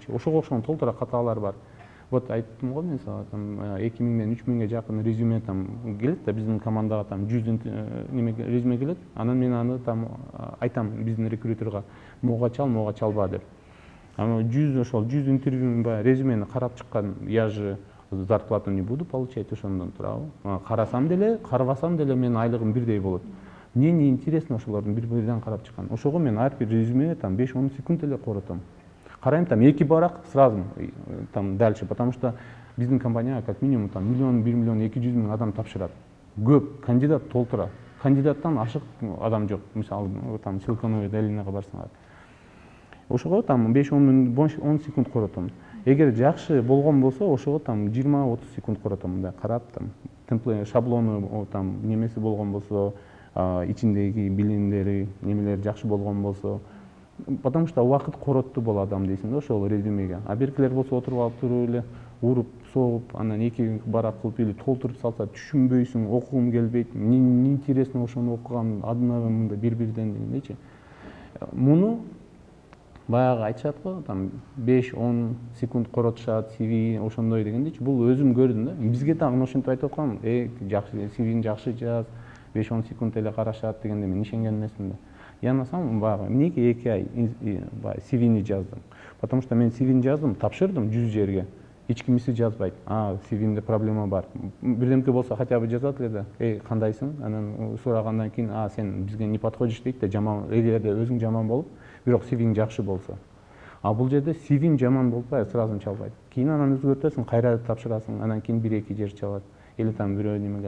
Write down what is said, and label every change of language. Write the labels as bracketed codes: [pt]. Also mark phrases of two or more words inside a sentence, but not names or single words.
[ky] Ошого окшогон толтура каталар бар. Вот айттым го мен сага, там 2000ден 3000ге жакын резюме там келет да, биздин командага там 100 неме резюме келет. Анан мен аны там айтам биздин рекрутерга, мога чалба деп. Аны 100 интервью резюмени карап чыккан, [ru] я же зарплату не буду получать, [ky] ошондон турабы. Карасам деле, карабасам деле менин айлыгым бирдей болот. [ru] Мне не интересно [ky] ошолордун бир-бирден карап чыккан. Ошого мен ар бир резюме там 5-10 секунд эле коротом. Карайм там эки барак [ru] сразу там дальше, потому что [ky] биздин компания [ru] как минимум [ky] там 1 миллион 200 миң адам тапшырат. Көп кандидат толтура. Кандидаттан ашык адам жок. Мисалы там Силиконовый долинага барсаңар. Ошого там 5-10 секунд коротом. Эгер жакшы болгон болсо, ошого там 20-30 секунд коротом. Мындай карап там темплейт шаблону там немеси болгон болсо, ичиндеги билимдери, немелери жакшы болгон болсо, [ru] потому что [ky] убакыт коротту бул адам дейсиң да ошол резюмеге. А беркилер болсо отуруп алып туруп эле уруп, согуп, анан эки барак кылып эле толтуруп салса, түшүнбөйсүң, окугум келбейт, [ru] не интересно [ky] ошону окуган, адына мындай бир-бирден дегендейчи. Муну баягы айтышат го, там 5-10 секунд коротушат, CV ошондой дегендейчи. Бул өзүм көрдүм да. Бизге дагы ошентип айтып аткан, жакшы CV-ни жакшы жаз, 5-10 секунд эле карашат дегенде мен ишенген эмесмин да. Янасам баягы эмнеге 2 ай CV-ни жаздым. Потому что мен CV-ни жаздым, тапшырдым 100 жерге. Эч кимиси жазбайт. CV-мде проблема бар. Бирдемке болсо [ru] хотя бы [ky] жазат эле да. Кандайсың? Анан сурагандан кийин, сен бизге [ru] не подходишь [ky] дейт да, жаман, эгерде өзүң жаман болуп, бирок CV-ң жакшы болсо. А бул жерде CV-ң жаман болбой, сразу чалбайт. Кийин анан өзгөртөсүң, кайра тапшырасың, анан кийин 1-2 жер чалат. [ru] Или там [ky] бирөө немеге.